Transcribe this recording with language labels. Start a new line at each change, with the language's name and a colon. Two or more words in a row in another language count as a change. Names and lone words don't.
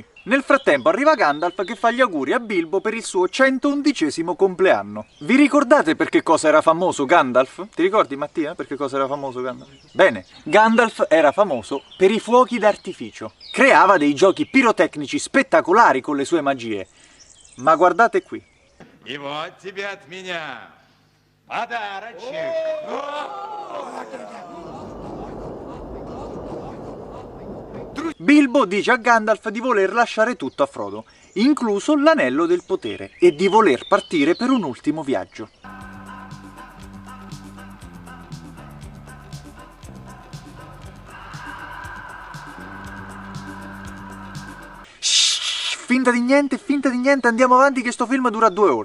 Italian: Nel frattempo arriva Gandalf che fa gli auguri a Bilbo per il suo 111° compleanno. Vi ricordate per che cosa era famoso Gandalf? Ti ricordi, Mattia, per che cosa era famoso Gandalf? Bene, Gandalf era famoso per i fuochi d'artificio. Creava dei giochi pirotecnici spettacolari con le sue magie. Ma guardate qui.
Russian: И вот тебе от меня подарочек.
Italian: Bilbo dice a Gandalf di voler lasciare tutto a Frodo, incluso l'anello del potere, e di voler partire per un ultimo viaggio. Shhh, finta di niente, andiamo avanti che sto film dura 2 ore.